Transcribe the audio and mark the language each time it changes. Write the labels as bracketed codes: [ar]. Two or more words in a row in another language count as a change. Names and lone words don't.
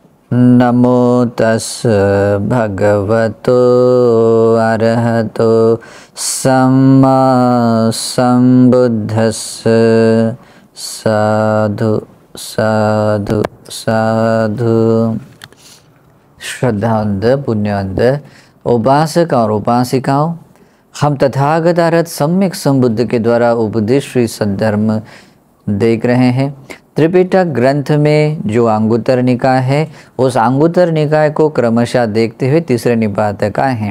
[pi] नमो तस् भगवतो अरहतो सम्मा सम्बुद्धस्स। साधु साधु साधु। [hi] श्रद्धावंत पुण्यवंत उपासक और उपासिकाओं, हम तथागत अरहत सम्यक संबुद्ध के द्वारा उपदेश श्री सद्धर्म देख रहे हैं। त्रिपिटक ग्रंथ में जो अंगुत्तर निकाय है, उस अंगुत्तर निकाय को क्रमशः देखते हुए तीसरे निपात तक आए हैं।